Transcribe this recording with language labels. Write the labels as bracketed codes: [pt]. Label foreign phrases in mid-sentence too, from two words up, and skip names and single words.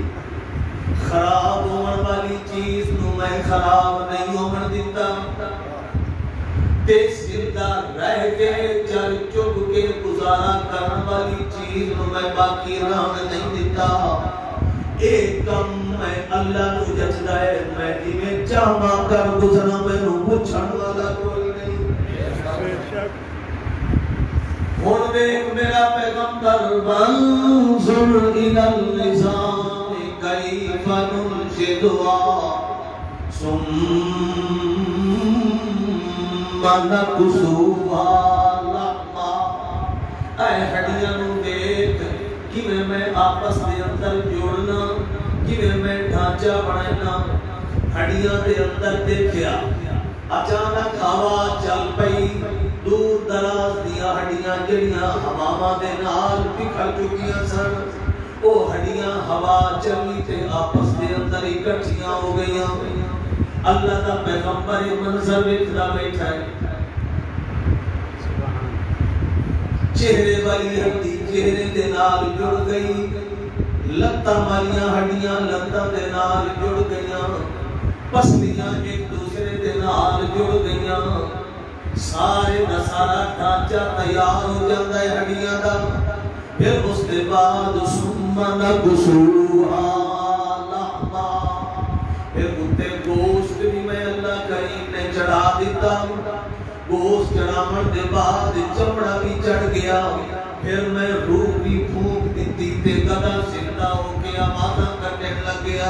[pa] خراب ہونے والی چیز نو میں خراب نہیں ہونے دیتا تے زندہ رہ کے چل چپ کے گزارا کرنے والی چیز نو میں باقی رہن نہیں دیتا ایک کم میں اللہ نو جچدا ہے میں جویں چاہاں کر گزرا مینوں پوچھن والا کوئی نہیں ہن دیکھ میرا پیغمبر [ar] وانظر الی النظام کیف ننشد نقبضها ثم نكسوها لحما. [pa] اے ہڈیاں نو دیکھ کیویں میں آپس دے اندر جوڑنا، کیویں میں ڈھانچہ بنانا. ہڈیاں دے اندر دیکھیا اچانک ہوا چل پئی، دور دراز دیا ہڈیاں جڑیاں ہواواں دے نال بکھر چکیاں سن، او ہڈیاں ہوا چلی تے آپس دے اندر اکٹھیاں ہو گئیاں. اللہ دا پیغمبر منظر ویکھدا بیٹھا ہے، چہرے والی ہڈی چہرے دے نال جڑ گئی، لتاں والیاں ہڈیاں لتاں دے نال جڑ گئیاں، پسلیاں ایک دوسرے دے نال جڑ گئیاں، سارے دا سارا ڈھانچہ تیار ہو جاتا ہے ہڈیاں دا. پھر اس کے بعد [ar] ثم نکسوها لحما، [pa] پھر اتے گوشت بھی میں اللہ کریم نے چڑھا دیتا. گوشت چڑھاون دے بعد چمڑا بھی چڑھ گیا، پھر میں روح بھی پھونک دیتی تے گدا زندہ ہو کے آوازاں کرنے لگ گیا.